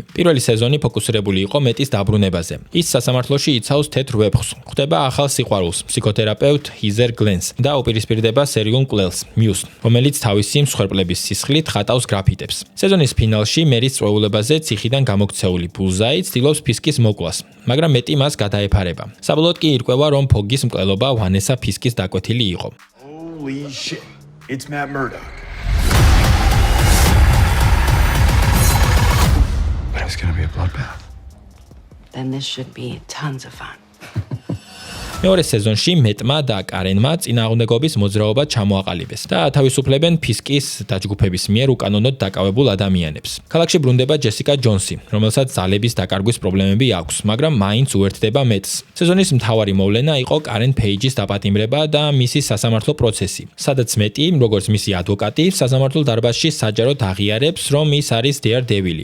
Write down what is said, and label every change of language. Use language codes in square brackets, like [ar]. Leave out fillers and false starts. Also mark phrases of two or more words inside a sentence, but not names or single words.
[ka] პირველი სეზონი ფოკუსირებული იყო მეტის დაბრუნებაზე. ის სასამართლოში იცავს თეთრ ვეფხვს, ხვდება ახალ სიყვარულს, ფსიქოთერაპევტ ჰიზერ გლენს და უპირისპირდება სერიულ მკვლელს, მიუს, რომელიც თავისი მსხვერპლების სისხლით ხატავს გრაფიტებს. სეზონის ფინალში მერის წვეულებაზე ციხიდან გამოქცეული ბულზაი ცდილობს ფისკის მოკვლას, მაგრამ მეტი მას გადაეფარება. საბოლოოდ კი ირკვევა, რომ ფოგის მკვლელობა ვანესა ფისკის დაკვეთილი იყო. [en] Holy shit. It's Matt Murdock. But it's gonna be a bloodbath. Then this should be tons of fun. [ka] მეორე სეზონში მეტმა და კარენმა წინააღმდეგობის მოძრაობა ჩამოაყალიბეს და თავისუფლებენ ფისკის დაჯგუფების მიერ უკანონოდ დაკავებულ ადამიანებს. ქალაქში ბრუნდება ჯესიკა ჯონსი, რომელსაც ძალების დაკარგვის პრობლემები აქვს, მაგრამ მაინც უერთდება მეტს. სეზონის მთავარი მოვლენა იყო კარენ ფეიჯის დაპატიმრება და მისი სასამართლო პროცესი, სადაც მეტი, როგორც მისი ადვოკატი, სასამართლო დარბაზში საჯაროდ აღიარებს, რომ ის არის Daredevil.